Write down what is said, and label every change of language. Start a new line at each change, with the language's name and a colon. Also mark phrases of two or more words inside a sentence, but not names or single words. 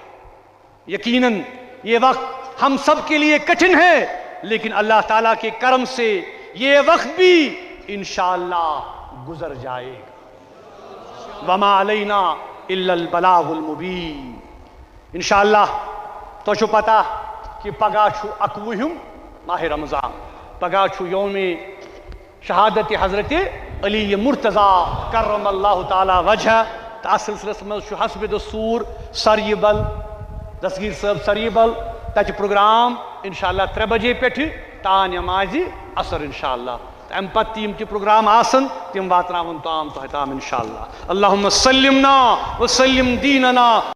Urdu: یقیناً یہ وقت ہم سب کے لیے کٹھن ہے، لیکن اللہ تعالیٰ کے کرم سے یہ وقت بھی انشاءاللہ گزر جائے گا.
Arabic: وما علینا الا البلاغ المبین.
Kashmiri: انشاءاللہ تو چھو پتا کہ پگاہ چھو اکوہم ماہ رمضان، پگاہ چھو یوم شہادت حضرت علی مرتضیٰ
Arabic: کرم اللہ تعالی وجہ.
Kashmiri: تا سلسلس مز چھو حسب دستور سریبل دستگیر صاحب سریبل تچ پروگرام انشاءاللہ 3 بجے پیٹھ تا نماز اثر انشاءاللہ. ام پتہ تیم تہ پروگرام آسن تم واتناون تام تہ تام انشاءاللہ.
Arabic: اللہم سلمنا وسلم دیننا